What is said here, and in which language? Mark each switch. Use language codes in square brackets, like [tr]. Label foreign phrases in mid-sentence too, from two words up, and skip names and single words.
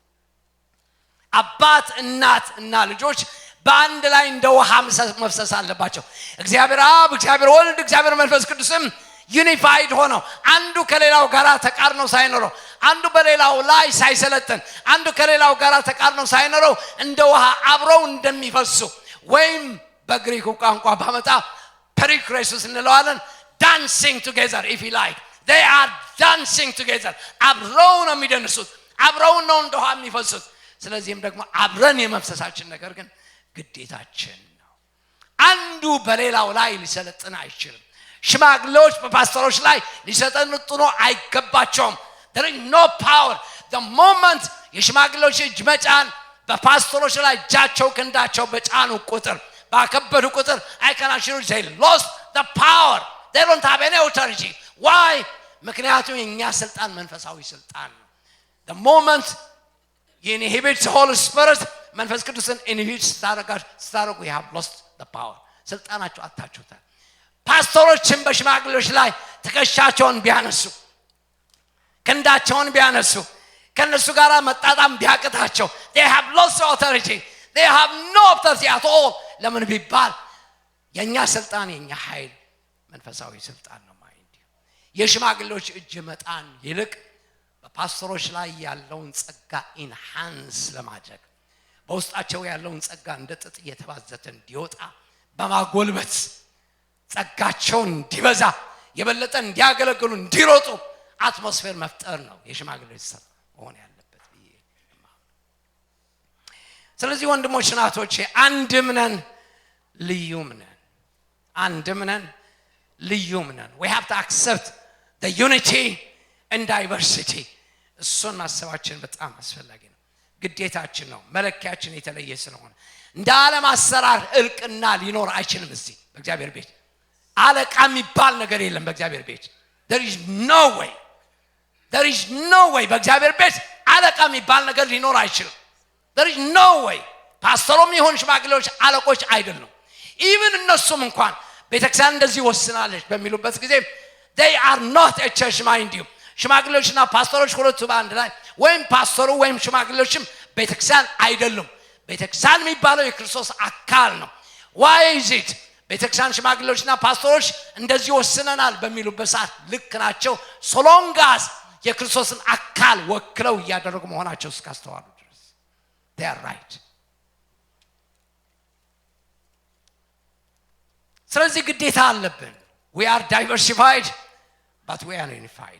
[am] አባት እናት እና ልጆች በአንድ ላይ እንደ ውሃ መፍሰስ አለባቸው። እግዚአብሔር አብ፣ እግዚአብሔር ወልድ፣ እግዚአብሔር መንፈስ ቅዱስም ዩኒፋይድ ሆነው አንዱ ከሌላው ጋር ተቃርኖ ሳይኖረው፣ አንዱ በሌላው ላይ ሳይሰለጥን፣ አንዱ ከሌላው ጋር ተቃርኖ ሳይኖረው እንደ ውሃ አብረው እንደሚፈሱ ወይም በግሪኩ ቋንቋ ባመጣ ፐሪክሬሱስ እንለዋለን dancing [en] together if you like they are dancing together [am] አብረው ነው የሚደንሱት፣ አብረው ነው እንደ ውሃ የሚፈሱት። ስለዚህም ደግሞ አብረን የመፍሰሳችን ነገር ግን ግዴታችን ነው። አንዱ በሌላው ላይ ሊሰለጥን አይችልም። ሽማግሌዎች በፓስተሮች ላይ ሊሰለጥኑ አይገባቸውም። [en] there is no power the moment [am] የሽማግሌዎች እጅ መጫን በፓስተሮች ላይ እጃቸው ክንዳቸው በጫኑ ቁጥር ባከበዱ ቁጥር [en] I can assure you they lost the power. they don't have any authority. why? [am] ምክንያቱም የኛ ስልጣን መንፈሳዊ ስልጣን ነው። [en] the moment you inhibit the Holy Spirit [am] መንፈስ ቅዱስን inhibit ስታደርጉ [en] you have lost the power. [am] ስልጣናቸው አታችሁታል። ፓስተሮችን በሽማግሌዎች ላይ ትከሻቸውን ቢያነሱ ክንዳቸውን ቢያነሱ ከነሱ ጋር መጣጣም ቢያቅታቸው [en] they have lost authority. they have no authority at all. [am] ለምን ቢባል የኛ ስልጣን የኛ ኃይል መንፈሳዊ ስልጣን ነው። ማይንድ የሽማግሌዎች እጅ መጣን ይልቅ በፓስተሮች ላይ ያለውን ጸጋ ኢንሃንስ ለማድረግ በውስጣቸው ያለውን ጸጋ እንደ ጥጥ እየተባዘተ እንዲወጣ በማጎልበት ጸጋቸውን እንዲበዛ የበለጠ እንዲያገለግሉ እንዲሮጡ አትሞስፌር መፍጠር ነው የሽማግሌዎች ስራ መሆን ያለበት ብዬ። ስለዚህ ወንድሞች እናቶቼ አንድም ነን ልዩም ነን። አንድም ነን ልዩም ነን። [en] we have to accept the unity and diversity. [am] እሱን ማሰባችን በጣም አስፈላጊ ነው፣ ግዴታችን ነው። መለኪያችን የተለየ ስለሆነ እንደ ዓለም አሰራር እልቅና ሊኖር አይችልም። እዚህ በእግዚአብሔር ቤት አለቃ የሚባል ነገር የለም። በእግዚአብሔር ቤት [en] there is no way [am] በእግዚአብሔር ቤት አለቃ የሚባል ነገር ሊኖር አይችልም። [en] there is no way [am] ፓስተሮም ይሁን ሽማግሌዎች አለቆች አይደሉም። even እነሱም እንኳን ቤተክርስቲያን እንደዚህ ወስናለች በሚሉበት ጊዜ [en] they are not a church mind you [am] ሽማግሌዎችና ፓስተሮች ሁለቱ በአንድ ላይ ወይም ፓስተሩ ወይም ሽማግሌዎችም ቤተክርስቲያን አይደሉም። ቤተክርስቲያን የሚባለው የክርስቶስ አካል ነው። [en] why is it [am] ቤተክርስቲያን ሽማግሌዎችና ፓስተሮች እንደዚህ ወስነናል በሚሉበት ሰዓት ልክ ናቸው [en] so long as [am] የክርስቶስን አካል ወክለው ያደረጉ መሆናቸው እስካስተዋሉ ድረስ [en] they are right። [am] ስለዚህ ግዴታ አለብን። [en] we are diversified but we are unified.